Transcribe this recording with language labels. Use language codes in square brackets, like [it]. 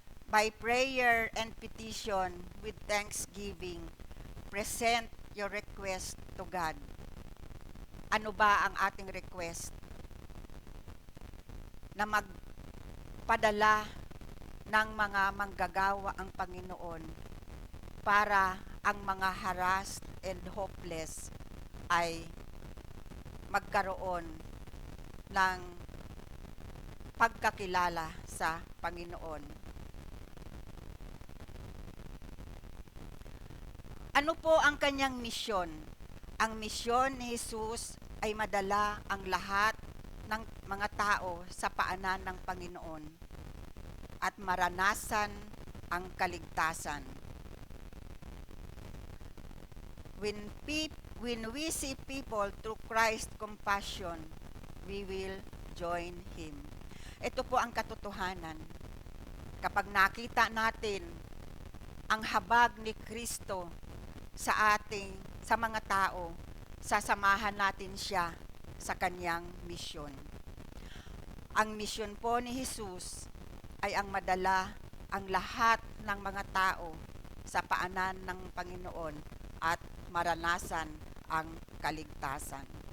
[en] By prayer and petition with thanksgiving, present your request to God. [tl] Ano ba ang ating request? Na magpadala ng mga manggagawa ang Panginoon para ang mga [en] harassed and hopeless [tl] ay magkaroon ng pagkakilala sa Panginoon. Ano po ang kanyang misyon? Ang misyon ni Jesus ay madala ang lahat ng mga tao sa paanan ng Panginoon at maranasan ang kaligtasan. [en] When we see people through Christ's compassion, we will join Him. [tl] Ito po ang katotohanan. Kapag nakita natin ang habag ni Kristo sa mga tao, sasamahan natin siya sa kanyang misyon. Ang misyon po ni Jesus ay ang madala ang lahat ng mga tao sa paanan ng Panginoon at maranasan ang kaligtasan.